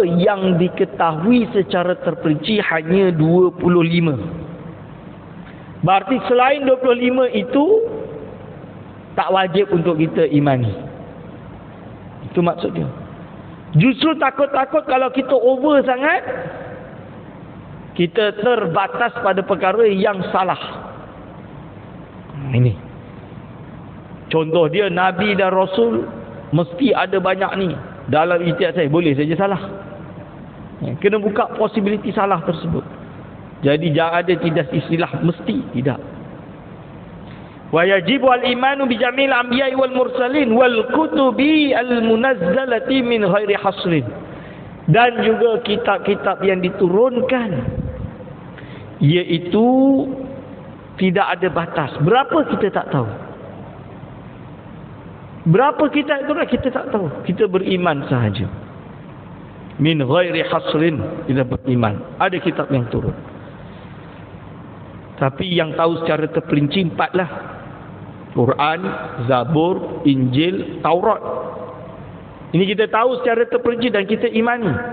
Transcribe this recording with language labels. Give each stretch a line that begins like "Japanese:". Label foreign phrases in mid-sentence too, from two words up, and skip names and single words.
Malay: Yang diketahui secara terperinci hanya 25. Berarti selain 25 itu tak wajib untuk kita imani. Itu maksudnya. Justru takut-takut kalau kita over sangat, kita terbatas pada perkara yang salah. Ini contoh dia, nabi dan rasul mesti ada banyak ni. Dalam ijtihad saya boleh saja salah. Kena buka possibility salah tersebut. Jadi jangan ada tidak istilah mesti, tidak.
Arabic: ويجب الإيمان بجميع الأنبياء والمرسلين والكتب المنزلة من غير حصر.
Malay: Dan juga kitab-kitab yang diturunkan, iaitu tidak ada batas. Berapa kita tak tahu. Berapa kitab itu kita tak tahu. Kita beriman sahaja.
Arabic: من غير حصر,
Malay: kita beriman. Ada kitab yang turun. Tapi yang tahu secara terperinci 4 lah. Quran, Zabur, Injil, Taurat. Ini kita tahu secara terperinci dan kita imani.